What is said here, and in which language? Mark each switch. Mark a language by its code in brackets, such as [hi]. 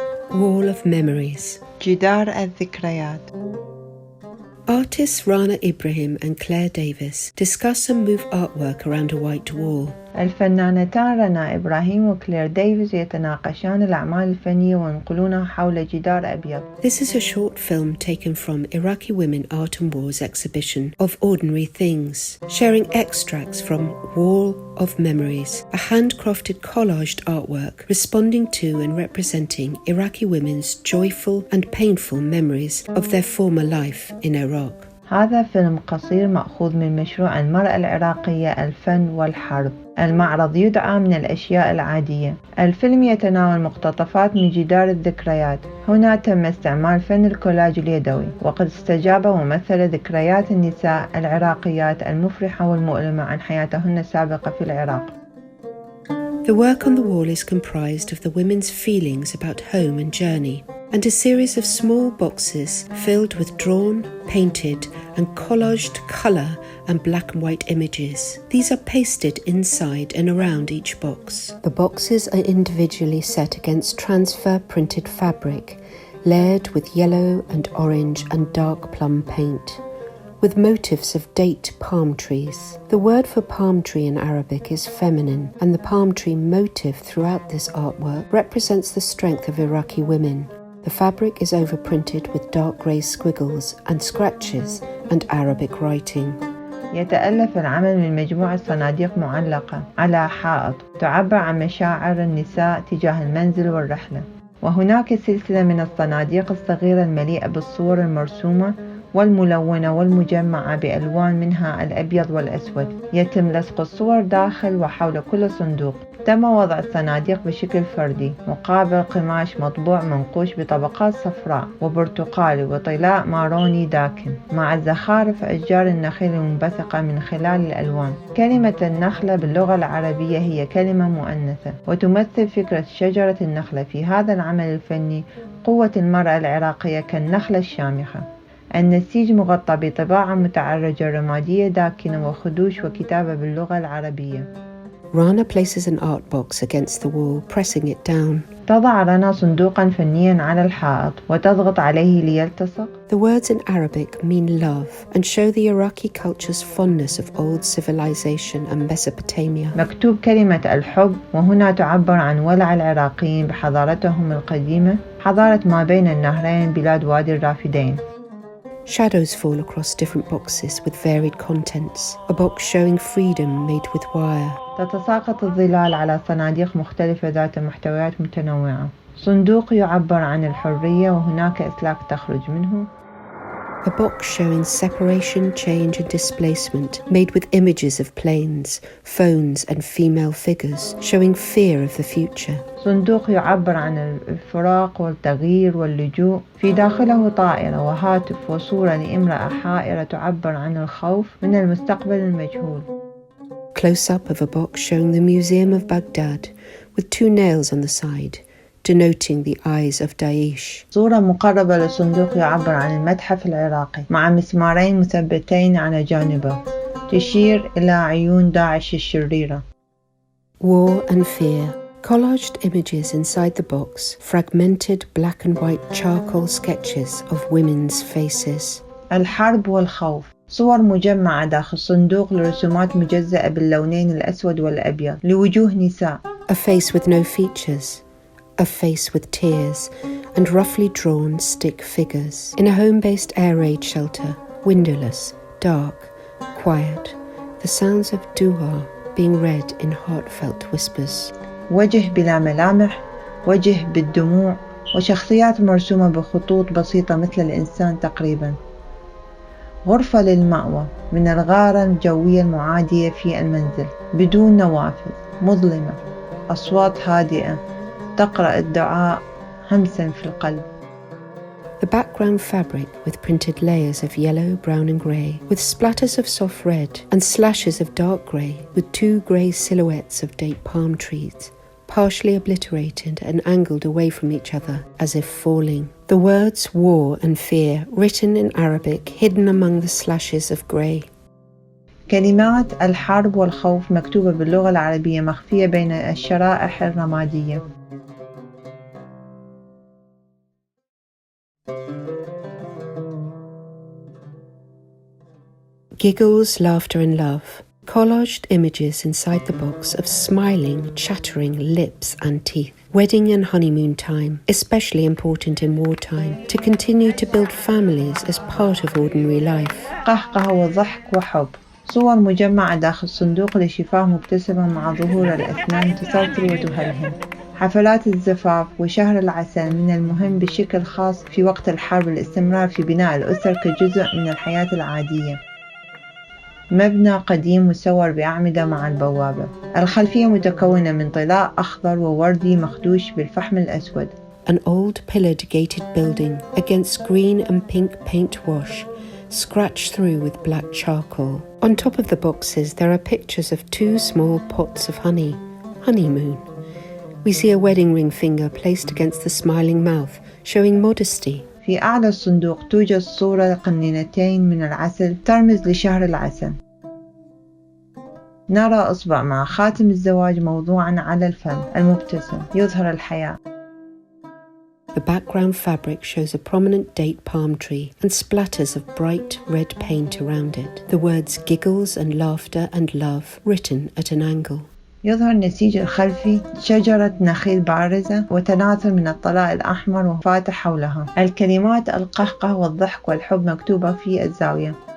[en] Wall of Memories. [ar] جدار الذكريات. [en] Artists Rana Ibrahim and Claire Davis discuss and move artwork around a white wall. [ar] الفنانتان رنا إبراهيم وكلير ديفيز يتناقشان الأعمال الفنية وينقلونها حول جدار أبيض. [en] This is a short film taken from Iraqi Women Art and War's exhibition of Ordinary Things, sharing extracts from Wall of Memories, a handcrafted collaged artwork responding to and representing Iraqi women's joyful and painful memories of their former life in Iraq. [ar] هذا فيلم قصير مأخوذ من مشروع المرأة العراقية الفن والحرب. المعرض يدعى من الأشياء العادية. الفيلم يتناول مقتطفات من جدار الذكريات. هنا تم استعمال فن الكولاج اليدوي، وقد استجاب ومثل ذكريات النساء العراقيات المفرحة والمؤلمة عن حياتهن السابقة في العراق. [en] The work on the wall is comprised of the women's feelings about home and journey, and a series of small boxes filled with drawn, painted and collaged colour and black and white images. These are pasted inside and around each box. The boxes are individually set against transfer printed fabric, layered with yellow and orange and dark plum paint, with motifs of date palm trees. The word for palm tree in Arabic is feminine, and the palm tree motif throughout this artwork represents the strength of Iraqi women. The fabric is overprinted with dark grey squiggles and scratches and Arabic writing. [ar] يتألف العمل من مجموعة صناديق معلقة على حائط تعبر عن مشاعر النساء تجاه المنزل والرحلة. وهناك سلسلة من الصناديق الصغيرة المليئة بالصور المرسومة والملونة والمجمعة بألوان منها الأبيض والأسود. يتم لصق الصور داخل وحول كل صندوق. تم وضع الصناديق بشكل فردي مقابل قماش مطبوع منقوش بطبقات صفراء وبرتقالي وطلاء ماروني داكن مع زخارف أشجار النخيل المنبثقة من خلال الألوان. كلمة النخلة باللغة العربية هي كلمة مؤنثة وتمثل فكرة شجرة النخلة. في هذا العمل الفني قوة المرأة العراقية كالنخلة الشامخة. النسيج مغطى بطباعة متعرجة رمادية داكنة وخدوش وكتابة باللغة العربية. [en] Rana places an art box against the wall, pressing it down. [ar] تضع رنا صندوقا فنيا على الحائط وتضغط عليه ليلتصق. [en] The words in Arabic mean love and show the Iraqi culture's fondness of old civilization and Mesopotamia. [ar] مكتوب كلمة الحب، وهنا تعبر عن ولع العراقيين بحضارتهم القديمة، حضارة ما بين النهرين، بلاد وادي الرافدين. [en] Shadows fall across different boxes with varied contents. A box showing freedom made with wire. [ar] تتساقط الظلال على صناديق مختلفة ذات محتويات متنوعة. صندوق يعبر عن الحرية وهناك أسلاك تخرج منه. [en] A box showing separation, change and displacement, made with images of planes, phones and female figures, showing fear of the future. [ar] صندوق يعبر عن الفراق والتغيير واللجوء، في داخله طائرة وهاتف وصورة لامرأة حائرة تعبر عن الخوف من المستقبل المجهول. [en] Close-up of a box showing the Museum of Baghdad, with 2 nails on the side, denoting the eyes of Daesh. [ar] صورة مقربة للصندوق يعبر عن المتحف العراقي مع مسمارين مثبتين على جانبه، تشير إلى عيون داعش الشريرة. [en] War and fear. Collaged images inside the box, fragmented black and white charcoal sketches of women's faces. [ar] الحرب والخوف. صور مجمعة داخل صندوق لرسومات مجزأة باللونين الأسود والأبيض لوجوه نساء. [en] A face with no features. A face with tears and roughly drawn stick figures. In a home-based air raid shelter, windowless, dark, quiet. The sounds of dua being read in heartfelt whispers. [ar] وجه بلا ملامح، وجه بالدموع، وشخصيات مرسومة بخطوط بسيطة مثل الإنسان تقريبا. غرفة للمأوى من الغارة الجوية المعادية في المنزل، بدون نوافذ، مظلمة، أصوات هادئة تقرأ الدعاء همسا في القلب. [en] The background fabric with printed layers of yellow, brown and grey, with splatters of soft red and slashes of dark grey, with 2 grey silhouettes of date palm trees, partially obliterated and angled away from each other as if falling. The words war and fear written in Arabic hidden among the slashes of grey. [ar] كلمات الحرب والخوف مكتوبة باللغة العربية مخفية بين الشرائح الرمادية. [en] Giggles, laughter and love. Collaged images inside the box of smiling, chattering lips and teeth. Wedding and honeymoon time, especially important in wartime, to continue to build families as part of ordinary life. [ar] قهقه وضحك وحب. صور مجمعة داخل صندوق لشفاه مبتسمة مع ظهور الأسنان تسلسل وتهلهل. حفلات الزفاف وشهر العسل من المهم بشكل خاص في وقت الحرب الاستمرار في بناء الأسر كجزء من الحياة العادية. مبنى قديم مسور بأعمدة مع البوابة. الخلفية متكونة من طلاء أخضر ووردي مخدوش بالفحم الأسود. [en] An old pillared gated building against green and pink paint wash, scratched through with black charcoal. On top of the boxes there are pictures of 2 small pots of honey. Honeymoon. We see a wedding ring finger placed against the smiling mouth, showing modesty. [ar] في أعلى الصندوق توجد صورة قنينتين من العسل ترمز لشهر العسل. نرى أصبع مع خاتم الزواج موضوعا على الفم المبتسم يظهر الحياة. [en] The background fabric shows a prominent date palm tree and splatters of bright red paint around it. The words giggles and laughter and love written at an angle. [ar] يظهر النسيج الخلفي شجرة نخيل بارزة وتناثر من الطلاء الأحمر وفاتح حولها. الكلمات القهقه والضحك والحب مكتوبة في الزاوية.